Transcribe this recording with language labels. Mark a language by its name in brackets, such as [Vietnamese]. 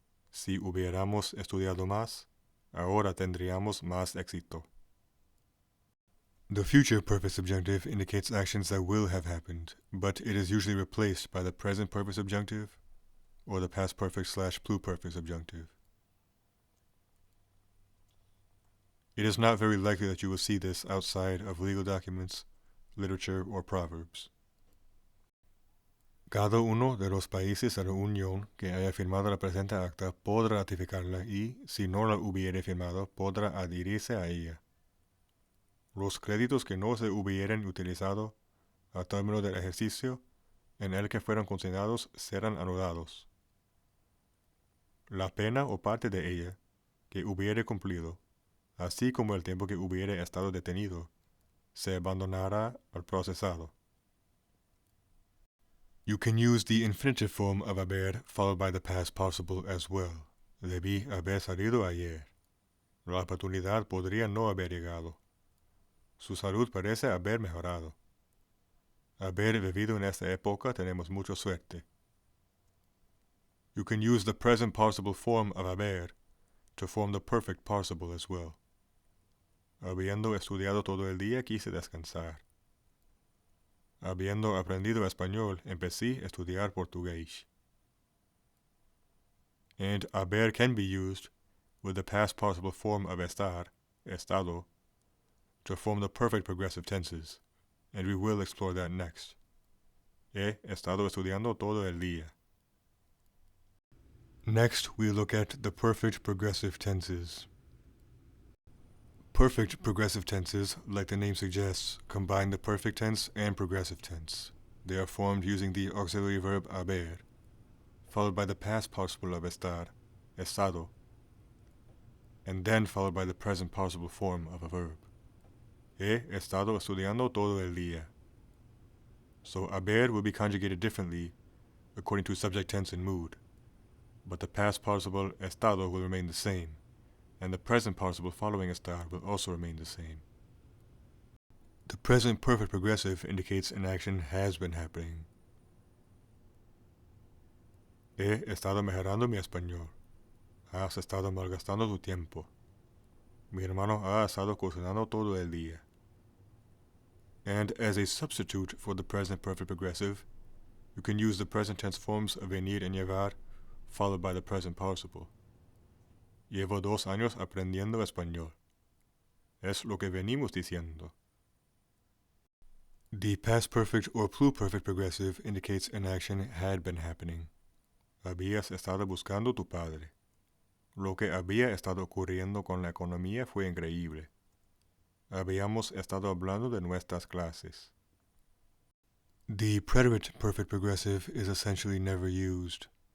[Spanish] Si hubiéramos estudiado más, ahora tendríamos más éxito. [English] The future perfect subjunctive indicates actions that will have happened, but it is usually replaced by the present perfect subjunctive or the past perfect / pluperfect subjunctive. It is not very likely that you will see this outside of legal documents, literature, or proverbs. [Spanish] Cada uno de los países de la Unión que haya firmado la presente acta podrá ratificarla y, si no la hubiere firmado, podrá adherirse a ella. Los créditos que no se hubieren utilizado a término del ejercicio en el que fueron consignados serán anulados. La pena o parte de ella que hubiere cumplido, así como el tiempo que hubiere estado detenido, se abandonará al procesado. [English] You can use the infinitive form of haber followed by the past participle as well. [Spanish] Debí haber salido ayer. La oportunidad podría no haber llegado. Su salud parece haber mejorado. Haber vivido en esta época tenemos mucha suerte. [English] You can use the present participle form of haber to form the perfect participle as well. [Spanish] Habiendo estudiado todo el día, quise descansar. Habiendo aprendido español, empecé a estudiar portugués. [English] And haber can be used with the past participle form of estar, estado, to form the perfect progressive tenses, and we will explore that next. [Spanish] He estado estudiando todo el día. [English] Next, we look at the perfect progressive tenses. Perfect progressive tenses, like the name suggests, combine the perfect tense and progressive tense. They are formed using the auxiliary verb haber, followed by the past participle of estar, estado, and then followed by the present participle form of a verb. [Spanish] He estado estudiando todo el día. [English] So haber will be conjugated differently according to subject tense and mood, but the past participle estado will remain the same, and the present participle following estar will also remain the same. The present perfect progressive indicates an action has been happening. [Spanish] He estado mejorando mi español. Has estado malgastando tu tiempo. Mi hermano ha estado cocinando todo el día. [English] And as a substitute for the present perfect progressive, you can use the present tense forms of venir and llevar, followed by the present participle. [Spanish] Llevo 2 años aprendiendo español. Es lo que venimos diciendo. [English] The past perfect or pluperfect progressive indicates an action had been happening. [Spanish] Habías estado buscando tu padre. Lo que había estado ocurriendo con la economía fue increíble. Habíamos estado hablando de nuestras clases. [English] The preterite perfect progressive is essentially never used.